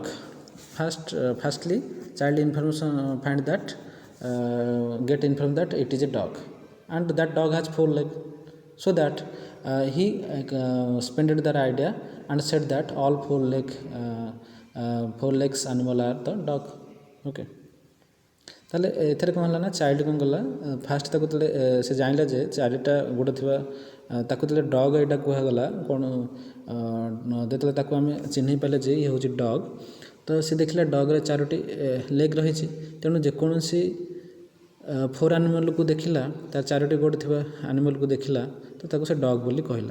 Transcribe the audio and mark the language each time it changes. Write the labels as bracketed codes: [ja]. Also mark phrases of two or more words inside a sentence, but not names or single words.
[en] Firstly child information find that get informed that it is a dog, and that dog has four legs. So that he spended that idea and said that all four legs animal are the dog. [or] Okay, ତାହେଲେ ଏଥିରେ କ'ଣ ହେଲା ନା ଚାଇଲ୍ଡ କ'ଣ କଲା, ଫାଷ୍ଟ ତାକୁ ଯେତେବେଳେ ସେ ଜାଣିଲା ଯେ ଚାରିଟା ଗୋଡ଼ ଥିବା ତାକୁ ଯେତେବେଳେ ଡଗ୍ ଏଇଟା କୁହାଗଲା କ'ଣ, ଯେତେବେଳେ ତାକୁ ଆମେ ଚିହ୍ନି ପାରିଲେ ଯେ ଇଏ ହେଉଛି ଡଗ୍, ତ ସେ ଦେଖିଲା ଡଗ୍ରେ ଚାରୋଟି ଲେଗ୍ ରହିଛି, ତେଣୁ ଯେକୌଣସି [en] four animal [or] ଦେଖିଲା, ତାର ଚାରୋଟି ଗୋଡ଼ ଥିବା ଆନିମଲ୍କୁ ଦେଖିଲା, ତ ତାକୁ ସେ ଡଗ୍ ବୋଲି କହିଲା।